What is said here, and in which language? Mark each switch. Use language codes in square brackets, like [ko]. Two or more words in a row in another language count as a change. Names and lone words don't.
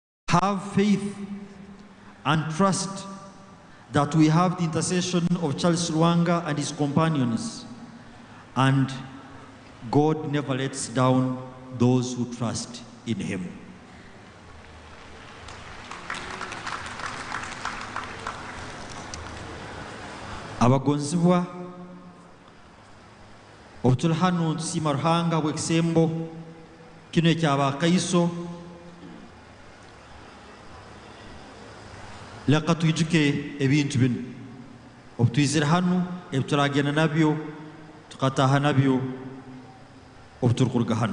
[en] Have faith and trust that we have the intercession of Charles Lwanga and his companions, and God never lets down those who trust in him. [ttj] Abagonzibwa obutuli hano ntusiima Ruhanga bw'ekisembo kino eky'abakaiso, leka twijuke ebintu bino obutwizire hano ebituragenda nabyo tukataha nabyo obuturikuruga hano.